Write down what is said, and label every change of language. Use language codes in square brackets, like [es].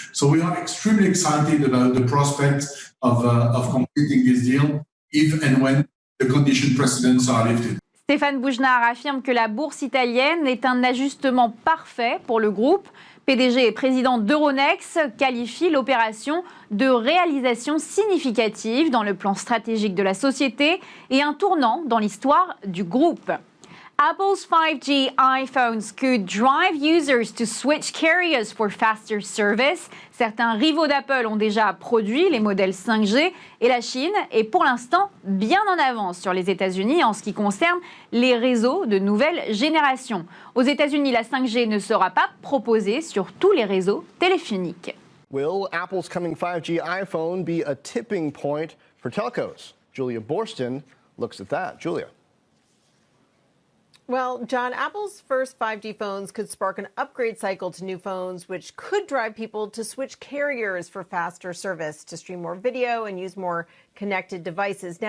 [en] So we are extremely excited about the prospects of completing this deal if and when the condition precedents are lifted. [fr] Stéphane Bougenard affirme que la bourse italienne est un ajustement parfait pour le groupe. PDG et président d'Euronext qualifie l'opération de réalisation significative dans le plan stratégique de la société et un tournant dans l'histoire du groupe. [en] Apple's 5G iPhones could drive users to switch carriers for faster service. [fr] Certains rivaux d'Apple ont déjà produit les modèles 5G et la Chine est pour l'instant bien en avance sur les États-Unis en ce qui concerne les réseaux de nouvelle génération. Aux États-Unis, la 5G ne sera pas proposée sur tous les réseaux téléphoniques. [en] Will Apple's coming 5G iPhone be a tipping point for telcos? Julia Borston looks at that. Julia. Well, John, Apple's first 5G phones could spark an upgrade cycle to new phones, which could drive people to switch carriers for faster service, to stream more video and use more connected devices.